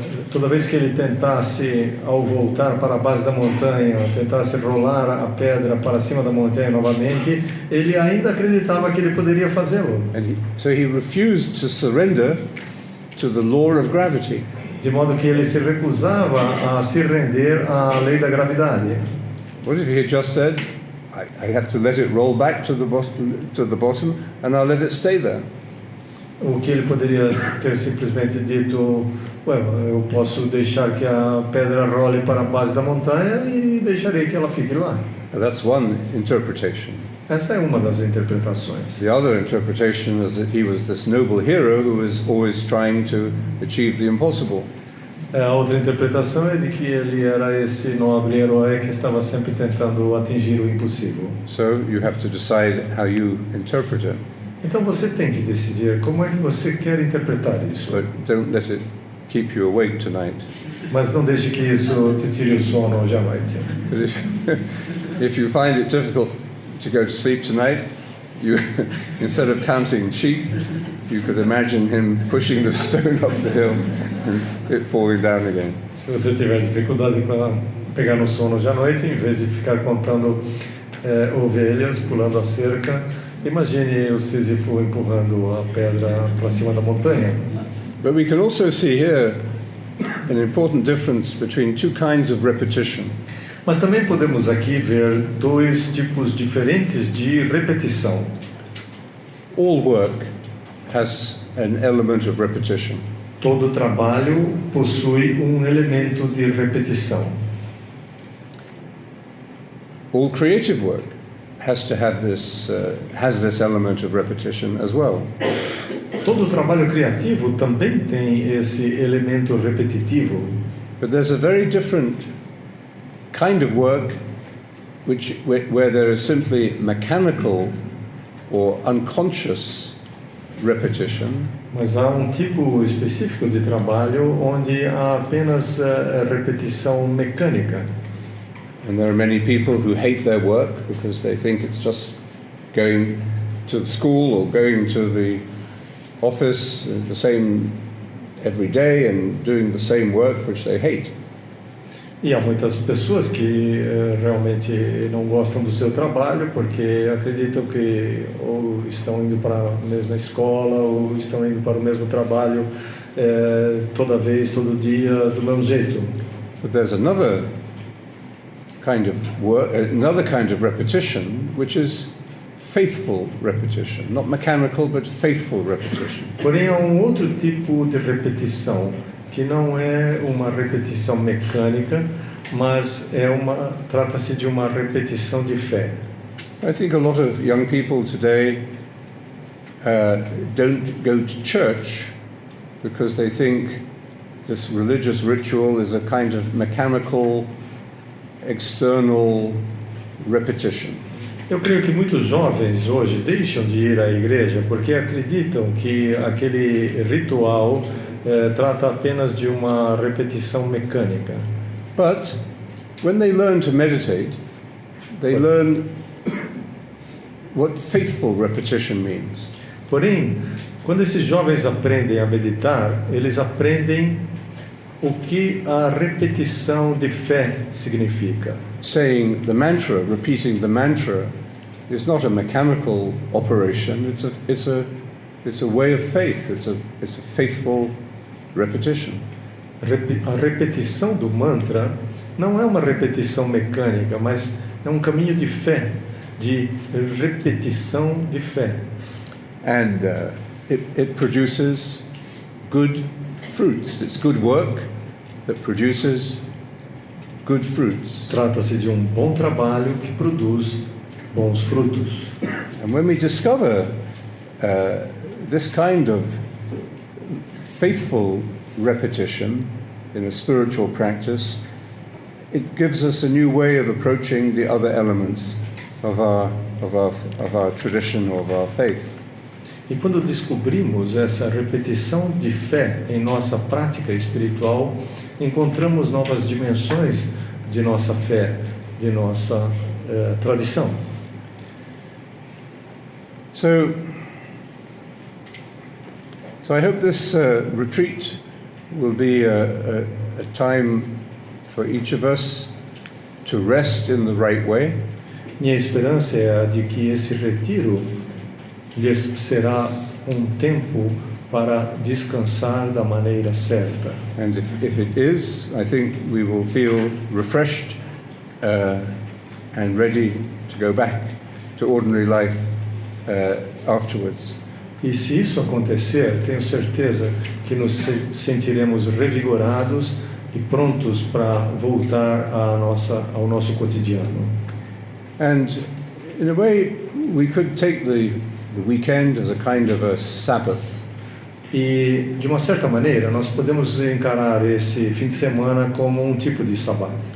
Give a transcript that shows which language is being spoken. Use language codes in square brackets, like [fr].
[pt] Toda vez que ele tentasse, ao voltar para a base da montanha, tentasse rolar a pedra para cima da montanha novamente, ele ainda acreditava que ele poderia fazê-lo. [en] So he refused to surrender to the law of gravity. [pt] De modo que ele se recusava a se render à lei da gravidade. [en] What if he had just said, I have to let it roll back to the bottom and I'll let it stay there? [pt] O que ele poderia ter simplesmente dito, eu posso deixar que a pedra role para a base da montanha e deixarei que ela fique lá. [en] That's one interpretation. [pt] Essa é uma das interpretações. [en] The other interpretation is that he was this noble hero who was always trying to achieve the impossible. [pt] A outra interpretação é de que ele era esse nobre herói que estava sempre tentando atingir o impossível. [en] So you have to decide how you interpret it. [pt] Então você tem que decidir como é que você quer interpretar isso. [en] But don't let it keep you awake tonight. [pt] Mas não deixe que isso te tire o sono hoje à noite. [en] But if you find it difficult to go to sleep tonight, you instead of counting sheep, you could imagine him pushing the stone up the hill and it falling down again. [pt] Se você tiver dificuldade para pegar no sono hoje à noite, em vez de ficar contando ovelhas pulando a cerca, imagine o Sísifo empurrando a pedra para cima da montanha. [en] But we can also see here an important difference between two kinds of repetition. [pt] Mas também podemos aqui ver dois tipos diferentes de repetição. [en] All work has an element of repetition. [pt] Todo trabalho possui um elemento de repetição. [en] All creative work has to have this element of repetition as well. [pt] Todo trabalho criativo também tem esse elemento repetitivo. [en] But there's a very different kind of work where there is simply mechanical or unconscious repetition. [pt] Mas há um tipo específico de trabalho onde há apenas repetição mecânica. [en] And there are many people who hate their work because they think it's just going to the school or going to the office the same every day and doing the same work which they hate. [pt] E há muitas pessoas que realmente não gostam do seu trabalho porque acreditam que ou estão indo para a mesma escola ou estão indo para o mesmo trabalho toda vez, todo dia, do mesmo jeito. [en] But there's another kind of work, another kind of repetition, which is faithful repetition, not mechanical, but faithful repetition. [pt] Porém, há um outro tipo de repetição que não é uma repetição mecânica, mas trata-se de uma repetição de fé. [en] I think a lot of young people today don't go to church because they think this religious ritual is a kind of mechanical, external repetition. [pt] Eu creio que muitos jovens hoje deixam de ir à igreja porque acreditam que aquele ritual trata apenas de uma repetição mecânica. [en] But when they learn to meditate, they learn what faithful repetition means. [pt] Porém, quando esses jovens aprendem a meditar, eles aprendem o que a repetição de fé significa. [en] Saying the mantra, repeating the mantra, is not a mechanical operation. It's a way of faith. It's a faithful repetition. [pt] A repetição do mantra não é uma repetição mecânica, mas é um caminho de fé, de repetição de fé. [en] And it produces good fruits. It's good work that produces good fruits. [pt] Trata-se de um bom trabalho que produz bons frutos. [en] And when we discover this kind of faithful repetition in a spiritual practice, it gives us a new way of approaching the other elements of our tradition, of our faith. [pt] E quando descobrimos essa repetição de fé em nossa prática espiritual, encontramos novas dimensões de nossa fé, de nossa tradição. [en] So I hope this retreat will be a time for each of us to rest in the right way. [pt] Minha esperança é a de que esse retiro lhes será tempo para descansar da maneira certa. [en] And if it is, I think we will feel refreshed and ready to go back to ordinary life afterwards. [pt] E se isso acontecer, tenho certeza que nos sentiremos revigorados e prontos para voltar ao nosso cotidiano. [en] And in a way, we could take the weekend as a kind of a Sabbath. [pt] E de uma certa maneira, nós podemos encarar esse fim de semana como um tipo de sabbat.